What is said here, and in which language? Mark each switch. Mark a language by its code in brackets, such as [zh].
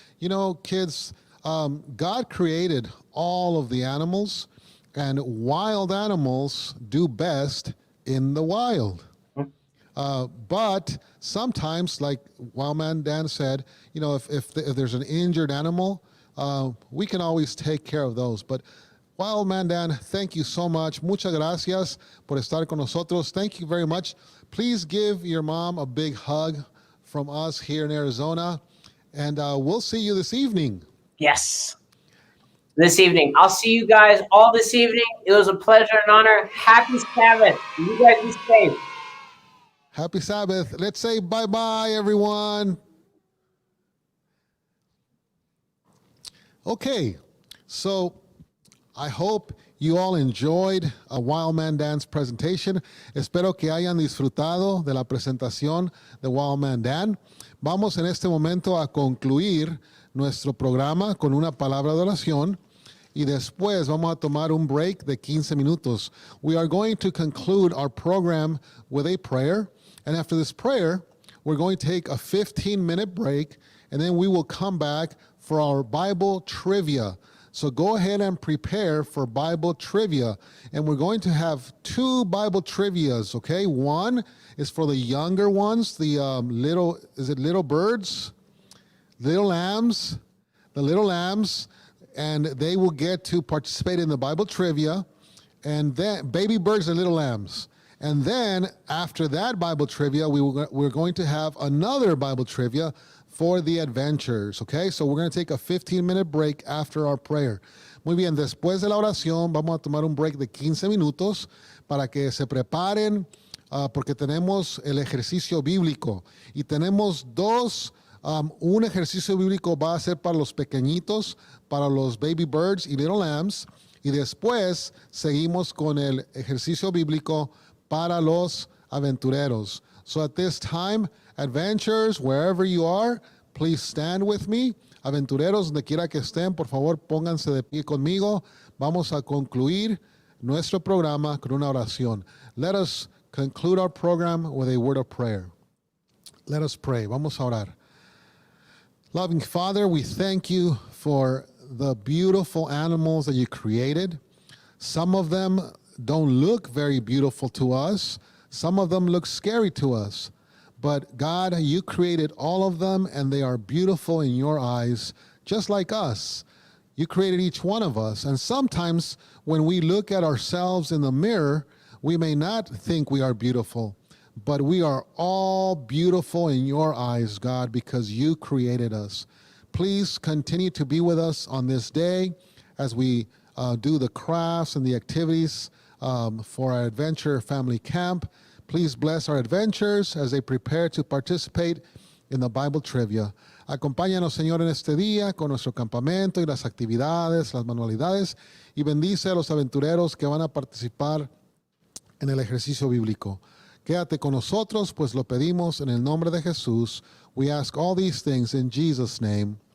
[en] You know, kids, God created all of the animals, and wild animals do best in the wild. But sometimes, like Wildman Dan said, you know, if there's an injured animal, we can always take care of those. But Wildman Dan, thank you so much. [es] Muchas gracias por estar con nosotros. [en] Thank you very much. Please give your mom a big hug from us here in Arizona, and we'll see you this evening. Yes. This evening. I'll see you guys all this evening. It was a pleasure and honor. Happy Sabbath. You guys be safe. Happy Sabbath. Let's say bye-bye, everyone. Okay, so I hope you all enjoyed Wildman Dan's presentation. [es] Espero que hayan disfrutado de la presentación de Wildman Dan. Vamos en este momento a concluir nuestro programa con una palabra de oración y después vamos a tomar un break de 15 minutos. [en] We are going to conclude our program with a prayer, and after this prayer, we're going to take a 15-minute break, and then we will come back for our Bible trivia. So go ahead and prepare for Bible trivia. And we're going to have 2 Bible trivias, okay? One is for the younger ones, the little birds? Little lambs, the little lambs, and they will get to participate in the Bible trivia. And then baby birds and little lambs. And then after that Bible trivia, we're going to have another Bible trivia for the adventurers, okay? So we're going to take a 15-minute break after our prayer. [es] Muy bien, después de la oración vamos a tomar un break de 15 minutos para que se preparen porque tenemos el ejercicio bíblico y tenemos dos. Un ejercicio bíblico va a ser para los pequeñitos, para los baby birds y little lambs, y después seguimos con el ejercicio bíblico para los aventureros. [en] So at this time, adventurers, wherever you are, please stand with me. [es] Aventureros, donde quiera que estén, por favor, pónganse de pie conmigo. Vamos a concluir nuestro programa con una oración. [en] Let us conclude our program with a word of prayer. Let us pray. [es] Vamos a orar. [en] Loving Father, we thank you for the beautiful animals that you created. Some of them don't look very beautiful to us. Some of them look scary to us. But God, you created all of them and they are beautiful in your eyes, just like us. You created each one of us. And sometimes when we look at ourselves in the mirror, we may not think we are beautiful. But we are all beautiful in your eyes, God, because you created us. Please continue to be with us on this day as we do the crafts and the activities for our Adventure Family Camp. Please bless our adventurers as they prepare to participate in the Bible Trivia. [es] Acompáñanos, Señor, en este día con nuestro campamento y las actividades, las manualidades, y bendice a los aventureros que van a participar en el ejercicio bíblico. Quédate con nosotros, pues lo pedimos en el nombre de Jesús. [en] We ask all these things in Jesus' name.